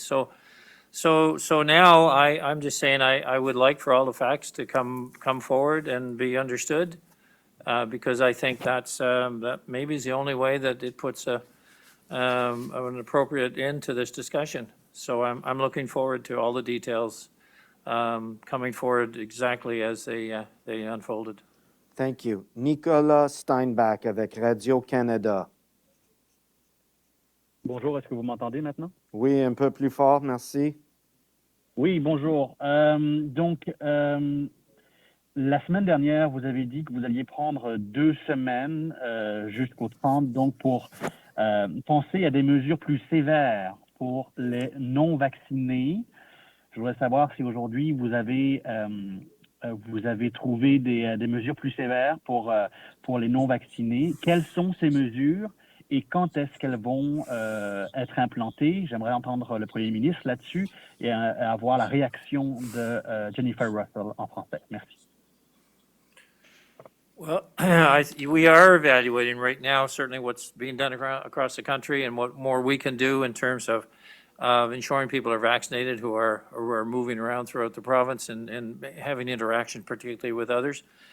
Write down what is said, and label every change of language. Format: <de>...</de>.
<en>So now I'm just saying I would like for all the facts to come forward and be understood, because I think that maybe is the only way that it puts an appropriate end to this discussion. So I'm looking forward to all the details coming forward exactly as they unfolded. Thank you.</en> <fr>Nicolas Steinbach avec Radio-Canada. Bonjour, est-ce que vous m'entendez maintenant? Oui, un peu plus fort, merci. Oui, bonjour. Donc, la semaine dernière, vous avez dit que vous alliez prendre 2 semaines jusqu'au 30, donc pour penser à des mesures plus sévères pour les non-vaccinés. Je voudrais savoir si aujourd'hui vous avez trouvé des mesures plus sévères pour les non-vaccinés. Quelles sont ces mesures et quand est-ce qu'elles vont être implantées? J'aimerais entendre le Premier ministre là-dessus et avoir la réaction de Jennifer Russell en français. Merci.</fr> <en>Well, we are evaluating right now certainly what's being done across the country and what more we can do in terms of ensuring people are vaccinated who are moving around throughout the province and having interaction, particularly with others.</en>